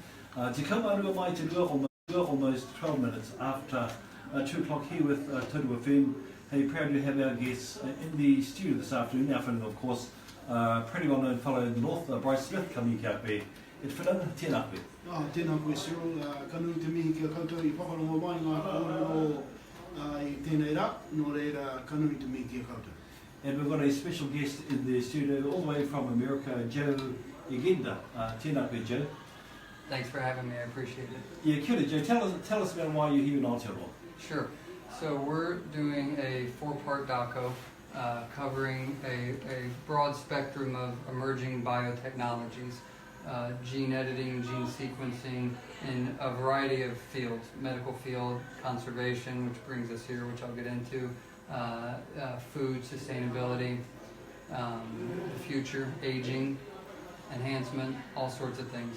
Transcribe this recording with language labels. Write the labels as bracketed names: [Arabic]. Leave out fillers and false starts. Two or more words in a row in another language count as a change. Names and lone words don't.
[Māori] Te kaumarua mai te rua [English] almost 12 minutes after 2 o'clock here with Tautoko FM. Hey, proud to have our guests in the studio this afternoon. Our friend, of course, pretty well known fellow in the north, Bryce Smith, coming here. It's whanau, [Māori] tēnā koe. Tēnā koe, Cyril. Ka nui te mihi kia koutou I whakarongo mai ngā kōrero I tēnei rā, nō reira ka nui te mihi kia koutou. [English] And we've got a special guest in the studio all the way from America, Joe Eggender. [Māori] Tēnā koe, Joe. [English] Thanks for having me, I appreciate it. Yeah, [Māori] kia ora, Joe. [English] Tell us about why you're here in Aotaeroa. Sure. So we're doing a 4-part doco covering a broad spectrum of emerging biotechnologies, gene editing, gene sequencing in a variety of fields, medical field, conservation, which brings us here, which I'll get into, food, sustainability, the future, aging, enhancement, all sorts of things.